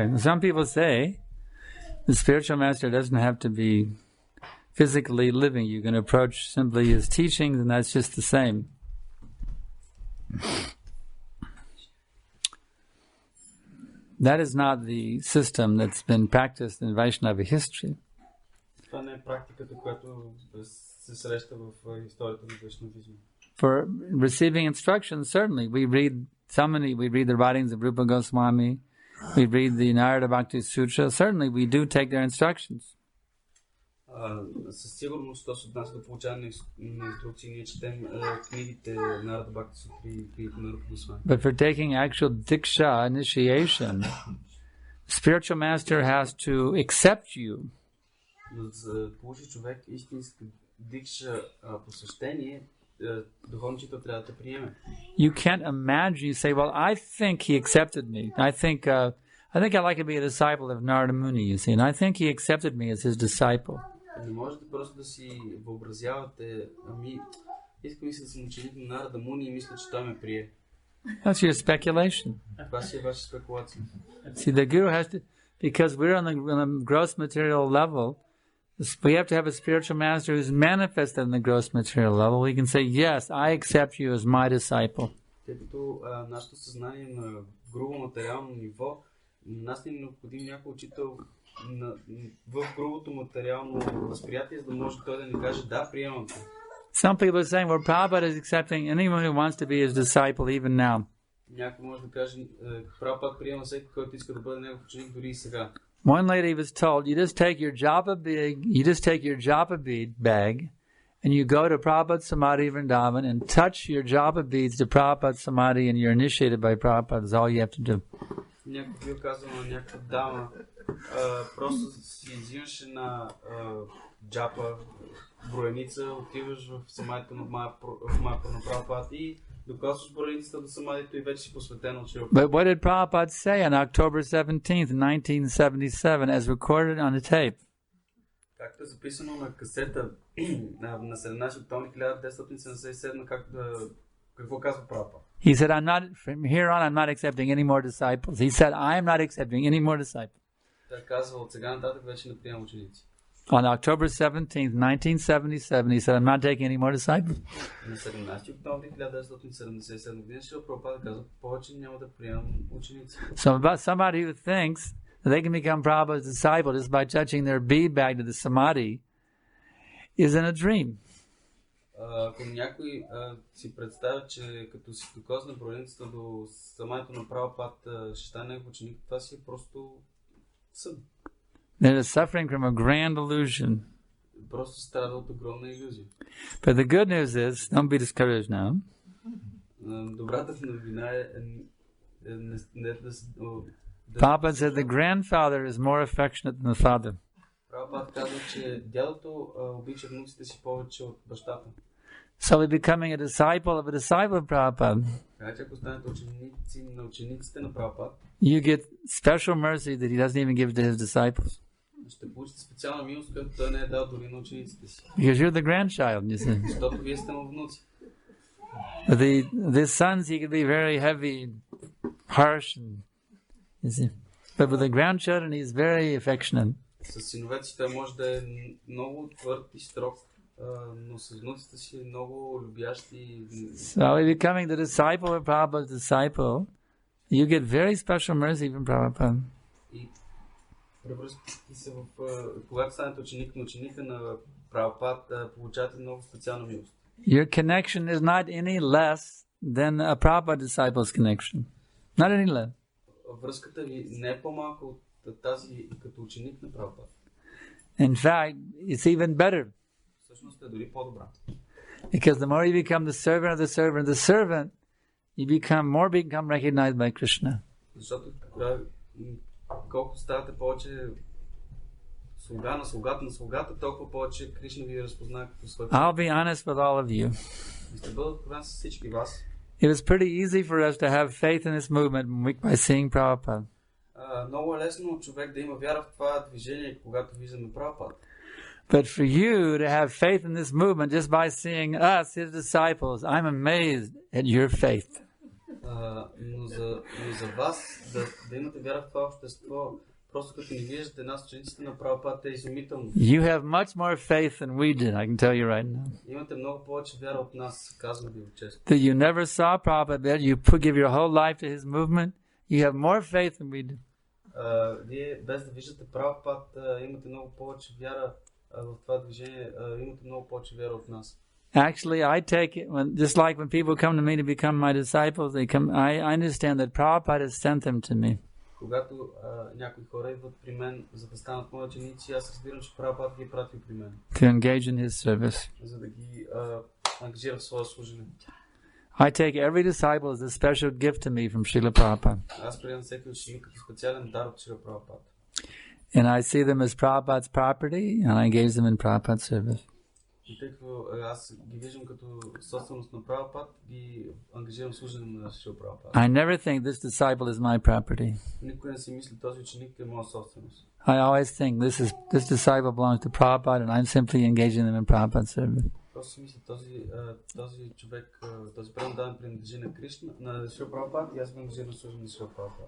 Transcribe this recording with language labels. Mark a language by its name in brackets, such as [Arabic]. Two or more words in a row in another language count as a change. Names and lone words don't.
[English] Some people say the spiritual master doesn't have to be physically living. You can approach simply his teachings and that's just the same. That is not the system that's been practiced in Vaishnava history. [Bulgarian] Това не е практиката, която се среща в историята на вайшнавизма. [English] For receiving instructions, certainly we read the writings of Rupa Goswami, we read the Narada Bhakti Sutra. Certainly we do take their instructions. [Bulgarian] Със сигурност, що се отнася до получаване на инструкции, ние четем книгите на Нарада Бхакти Сутри и книгите на Рупа Госвами. [English] But for taking actual diksha, initiation, spiritual master has to accept you. [Bulgarian] За да получи човек истинска дикша посвещение, духовният учител трябва да приеме. [English] You can't imagine, you say, well, I think he accepted me. I think I'd like to be a disciple of Narada Muni, you see, and I think he accepted me as his disciple. [Bulgarian] Не можете просто да си въобразявате, искам да съм ученик на Нарада Муни и мисля, че той ме прие. [English] That's your speculation. [Bulgarian] Това си е ваша спекулация. [English] See, the Guru has to, because we're on the gross material level, we have to have a spiritual master who's manifested in the gross material level. We can say, yes, I accept you as my disciple. [Bulgarian] Тъй като нашето съзнание на грубо материално ниво, нас не е необходим някой учител в грубото материално възприятие, за да може той да ни каже, да, приемам те. [English] Some people are saying, well, Prabhupada is accepting anyone who wants to be his disciple even now. [Bulgarian] Някой може да каже, Прабхупад приема всеки, който иска да бъде негов ученик дори и сега. [English] One lady was told, you just take your japa bead bag, and you go to Prabhupada Samadhi Vrindavan and touch your japa beads to Prabhupada Samadhi, and you're initiated by Prabhupada. That's all you have to do. [Bulgarian] Някой бил казал на някаква дама, просто си взимаш една джапа, броеница, отиваш в самадито на Махапрабху на Прабхупад и докосваш броеницата до самадито и вече си посветен от Шрила. [English] But what did Prabhupada say on October 17th, 1977, as recorded on the tape? [Bulgarian] Както е записано на касета на 17 октомври 1977, какво казва Прабхупад? [English] He said, from here on, I'm not accepting any more disciples. He said, I am not accepting any more disciples. [Bulgarian] Той казва, от сега нататък вече не приемам ученици. [English] On October 17th, 1977, he said, I'm not taking any more disciples. [Bulgarian] На 17 октомври 1977 година Шрила Прабхупада каза, повече няма да приемам ученици. [English] So about somebody who thinks that they can become Prabhupada's disciple just by touching their bead bag to the samadhi is in a dream. [Bulgarian] Ако някой си представя, че като си докосне броеницата до самането на Прабхупад ще стане негов ученик, това си е просто сън. [English] They're suffering from a grand illusion. [Bulgarian] Просто страда от огромна илюзия. [English] But the good news is, don't be discouraged now. [Bulgarian] Добрата новина е [English] Prabhupada said the grandfather is more affectionate than the father. [Bulgarian] Прабхупад казва, че дядото обича внуците си повече от бащата. [English] So by becoming a disciple of Prabhupada, [Bulgarian] Така че ако станете ученици на учениците на Прабхупад, [English] you get special mercy that he doesn't even give to his disciples. [Bulgarian] ще получите специална милост, която той не е дал дори на учениците си. [English] Because you're the grandchild, you see. [Bulgarian] Защото вие сте му внуци. [English] The sons, he could be very heavy, harsh, and, you see. But with the grandchildren, he's very affectionate. [Bulgarian] С синовете си той може да е много твърд и строг, но с внуците си е много любящи. [English] So by becoming the disciple of Prabhupada's disciple, you get very special mercy from Prabhupada. [Bulgarian] И превръщайки се в... Когато станете ученик на ученика на Прабхупад, получавате много специална милост. [English] Your connection is not any less than a Prabhupada disciple's connection. Not any less. [Bulgarian] Връзката ви не е по-малко от тази като ученик на Прабхупад. [English] In fact, it's even better. [Bulgarian] Всъщност е дори по-добра. [English] Because the more you become the servant of the servant of the servant, you become recognized by Krishna. [Bulgarian] Защото колкото ставате повече слуга на слугата, толкова повече Кришна ви разпознава като свой. [English] I'll be honest with all of you. [Bulgarian] Ще бъда откровен с всички вас. [English] It was pretty easy for us to have faith in this movement by seeing Prabhupada. [Bulgarian] Много е лесно човек да има вяра в това движение, когато виждаме Прабхупад. [English] But for you to have faith in this movement just by seeing us, his disciples, I'm amazed at your faith. [Bulgarian] Но за вас да имате вяра в това общество, просто като ни виждате нас, учениците на Прабхупад, е изумително. [English] You have much more faith than we did, I can tell you right now. [Bulgarian] Имате много повече вяра от нас, казвам ви често. [English] That you never saw Prabhupada, that you give your whole life to his movement, you have more faith than we did. [Bulgarian] Вие без да виждате Прабхупад, имате много повече вяра в това движение, имате много повече вяра от нас. [English] Actually, I take it just like when people come to me to become my disciples, I understand that Prabhupada has sent them to me. [Bulgarian] Когато някои хора идват при мен, за да станат мои ученици, аз разбирам, че Прабхупад ги е пратил при мен. [English] To engage in his service. [Bulgarian] За да ги ангажира в своя служене. [English] I take every disciple as a special gift to me from Srila Prabhupada. [Bulgarian] Аз приемам всеки ученик като специален дар от Шрила Прабхупад. [English] And I see them as Prabhupada's property, and I engage them in Prabhupada's service. [Bulgarian] И тъй като аз ги виждам като собственост на Прабхупад, ги ангажирам служене на Шрила Прабхупад. [English] I never think this disciple is my property. [Bulgarian] Никой не си мисли този ученик е моя собственост. [English] I always think this disciple belongs to Prabhupada, and I'm simply engaging them in Prabhupada's service. [Bulgarian] Просто си мисля, този човек, този предан принадлежи на Кришна, на Шрила Прабхупад, и аз го ангажирам служене на Шрила Прабхупад.